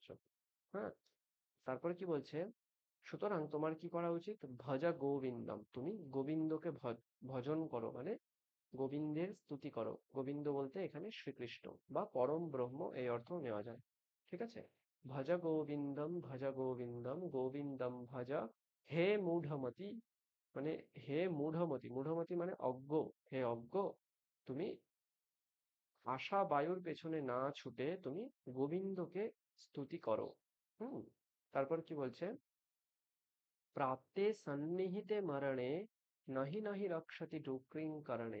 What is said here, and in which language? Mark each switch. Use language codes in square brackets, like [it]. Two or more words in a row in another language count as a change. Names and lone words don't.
[bn] হ্যাঁ, তারপরে কি বলছে? সুতরাং তোমার কি করা উচিত? [sa] ভজা গোবিন্দম, [bn] তুমি গোবিন্দকে ভজন করো, মানে গোবিন্দের স্তুতি করো। গোবিন্দ বলতে এখানে শ্রীকৃষ্ণ বা পরম ব্রহ্ম এই অর্থ নেওয়া যায়, ঠিক আছে? [sa] ভজ গোবিন্দম ভজ গোবিন্দম গোবিন্দম ভজ হে মূঢ়মতি, [bn] মানে হে মূঢ়মতি, মূঢ়মতি মানে অজ্ঞ, হে অজ্ঞ, তুমি আশা বায়ুর পেছনে না ছুটে তুমি গোবিন্দকে স্তুতি করো। তারপর কি বলছে? [sa] প্রাপ্তে সন্নিহিতে মরণে নাহি নাহি রক্ষতি ডুক্রিং করণে।